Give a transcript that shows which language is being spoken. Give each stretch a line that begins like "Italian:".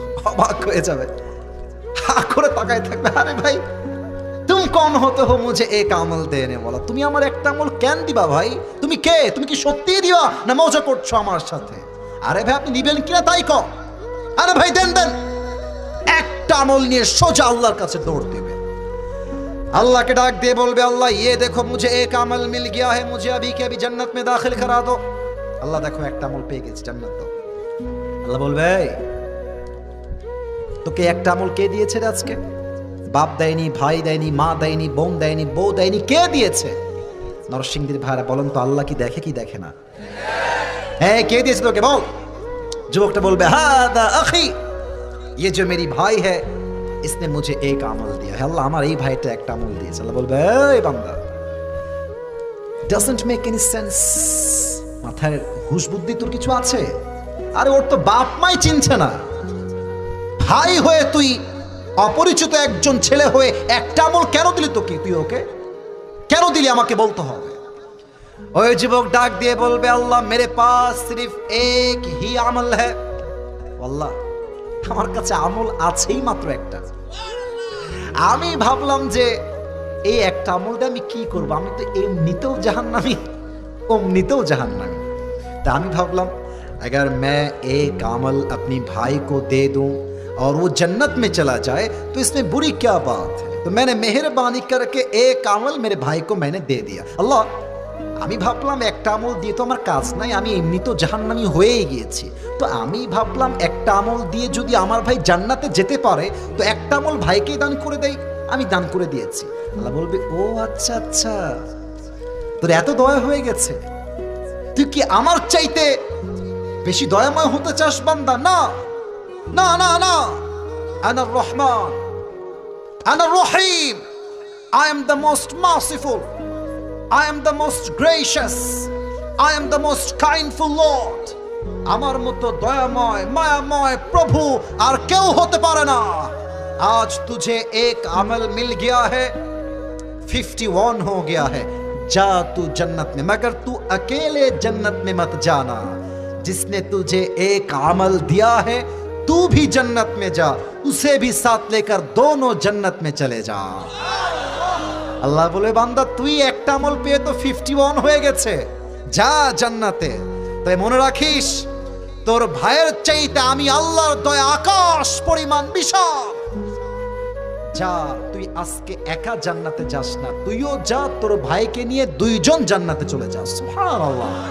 Bangla: অবাক হয়ে যাবে, হা করে তাকায় থাকবে, আরে ভাই
Hindi: तुम कौन होते हो मुझे एक अमल देने वाला,
Bangla: তুমি আমার একটা আমল কেন দিবা ভাই, তুমি কে, তুমি কি সত্যি দিবা না মজা করছো আমার সাথে। আরে ভাই আপনি দিবেন কিনা তাই কও, আরে ভাই দেন দেন। একটা আমল নিয়ে সোজা আল্লাহর কাছে দৌড় দেবে, আল্লাহকে ডাক দিয়ে বলবে আল্লাহ
Hindi: ये देखो मुझे एक अमल मिल गया है, मुझे अभी के अभी जन्नत में दाखिल करा दो।
Bangla: আল্লাহ দেখো একটা আমল পেয়ে গেছি, জান্নাত দাও। আল্লাহ বলবে তোকে একটা আমল কে দিয়েছে রে আজকে, বাপ দেয়নি, ভাই দেয়নি, মা দেয়নি, বোন দেয়নি, বউ দেয়নি, কে দিয়েছে। নরসিংদীর ভাইরা বলেন তো আল্লাহ কি দেখে কি দেখে না, হ্যাঁ কে দিয়েছে তোকে বল। যুবকটা বলবে
Arabic: হাদা আখি,
Hindi: ये जो मेरी भाई है इसने मुझे एक अमल दिया है,
Bangla: আল্লাহ আমার এই ভাইটা একটা আমল দিয়েছে। আল্লাহ বলবে এই বান্দা
English: doesn't make any sense,
Bangla: মাথায় হুঁশ বুদ্ধি তোর কিছু আছে, আরে ওর তো বাপ মাই চিনছে না, ভাই হয়ে তুই অপরিচিত একজন ছেলে হয়ে একটা আমল কেন দিলি, তোকে তুই ওকে কেন দিলি আমাকে বলতে হবে। ওই যুবক ডাক দিয়ে বলবে আল্লাহ
Hindi: মেরে পাস সির্ফ এক হি আমল হ্যায়,
Bangla: আল্লাহ আমার কাছে আমল আছেই মাত্র একটা। আমি ভাবলাম যে এই একটা আমল দিয়ে আমি কি করব, আমি তো এমনিতেও জাহান্নামী অমনিতেও জাহান্নামী, তা আমি ভাবলাম
Hindi: अगर मैं एक अमल अपनी भाई को दे दूं और वो जन्नत में चला जाए तो इसमें बुरी क्या बात है। तो मैंने मेहरबानी करके एक अमल मेरे भाई को मैंने दे दिया। अल्लाह
Bangla: আমি ভাবলাম একটা আমল দিয়ে তো আমার কাজ নাই, আমি এমনি তো জাহান্নামী হয়েই গিয়েছি, তো আমি ভাবলাম একটা আমল দিয়ে যদি আমার ভাই জান্নাতে যেতে পারে তো একটা আমল ভাইকেই দান করে দেই। আমি দান করে দিয়েছি। আল্লাহ বলবে, ও আচ্ছা আচ্ছা, তোর এত দয়া হয়ে গেছে, তুই কি আমার চাইতে বেশি দয়াময় হতে চাস বান্দা?
English: না না না না,
Arabic: আনার রহমান, আনার রহিম,
English: I am the most merciful, I am the most gracious, I am the most kindful Lord.
Bangla: আমার মতো দয়াময় মায়াময় প্রভু আর কেউ হতে পারে না।
Hindi: आज तुझे एक अमल मिल गया है, 51 हो गया है, जा तू जन्नत में, मगर तू अकेले जन्नत में मत जाना, जिसने तुझे एक अमल दिया है तू भी जन्नत में जा, उसे भी साथ लेकर दोनों जन्नत में चले जा।
Bangla: আল্লাহ বলে, বান্দা তুই একটা আমল পেয়ে তো 51 হয়ে গেছে, যা জান্নাতে। তাই মনে রাখিস, তোর ভাইয়ের চাইতে আমি আল্লাহর দয়া আকাশ পরিমাণ বিশাল। যা, তুই আজকে একা জান্নাতে যাস না, তুইও যা, তোর ভাইকে নিয়ে দুইজন জান্নাতে চলে যাস। সুবহানাল্লাহ।